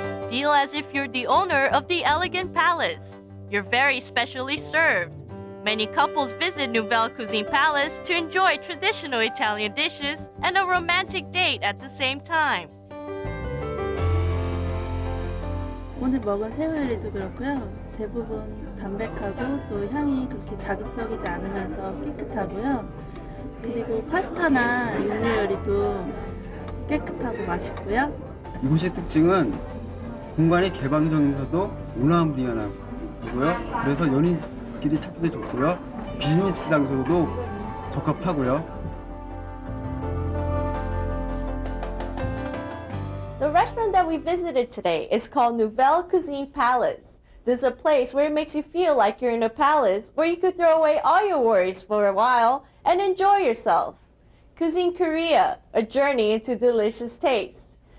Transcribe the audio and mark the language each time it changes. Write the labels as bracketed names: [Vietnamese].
[English] Feel as if you're the owner of the elegant palace. You're very specially served. Many couples visit Nouvelle Cuisine Palace to enjoy traditional Italian dishes and a romantic date at the same time. [Korean] 오늘 먹은 새우요리도 그렇고요. 대부분 담백하고 또 향이 그렇게 자극적이지 않으면서 깨끗하고요. 그리고 파스타나 육류 요리도 깨끗하고 맛있고요. 이곳의 특징은 공간이 개방적이면서도 온화한 분위기가 나고요. 그래서 연인끼리 찾기도 좋고요. 비즈니스 장소로도 적합하고요. [English] The The restaurant that we visited today is called Nouvelle Cuisine Palace. This is a place where it makes you feel like you're in a palace where you could throw away all your worries for a while and enjoy yourself. Cuisine Korea, a journey into delicious taste.